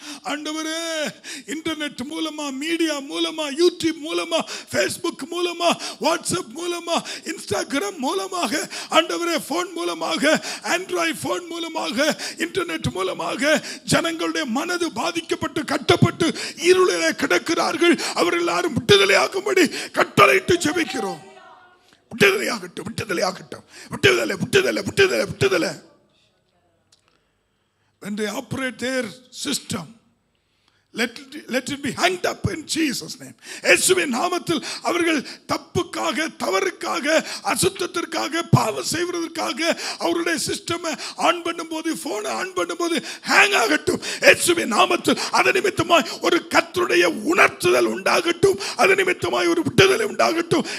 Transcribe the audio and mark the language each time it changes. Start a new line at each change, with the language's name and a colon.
Tamil: ஆண்டவரே, இன்டர்நெட் மூலமா, மீடியா மூலமா, யூடியூப் மூலமா, ஃபேஸ்புக் மூலமா, வாட்ஸ்அப் மூலமா, இன்ஸ்டாகிராம் மூலமாக, ஆண்டவரே போன் மூலமாக, ஆண்ட்ராய்டு போன் மூலமாக, இன்டர்நெட் மூலமாக ஜனங்களுடைய மனது பாதிக்கப்பட்டு கட்டப்பட்டு இருளிலே கிடக்கிறார்கள். அவர் எல்லாரும் விடுதலையாகும்படி கட்டளையிட்டு ஜெபிக்கிறோம். விடுதலையாகட்டும், விடுதலையாகட்டும், விடுதலை, விடுதலை, விடுதலை, விடுதலை.
English: When they operate their system, let it be hanged up in Jesus name.
Tamil: இயேசுவின் நாமத்தில் அவர்கள் தப்புக்காக, தவறுக்காக, அசுத்தத்திற்காக, பாவம் செய்வதற்காக அவருடைய சிஸ்டமை ஆன் பண்ணும்போது, போனை ஆன் பண்ணும்போது ஹேங் ஆகட்டும் இயேசுவின் நாமத்தில். அது நிமித்தமாய் ஒரு கர்த்தருடைய உணர்த்துதல் உண்டாகட்டும், அது நிமித்தமாய் ஒரு விடுதலை உண்டாகட்டும்.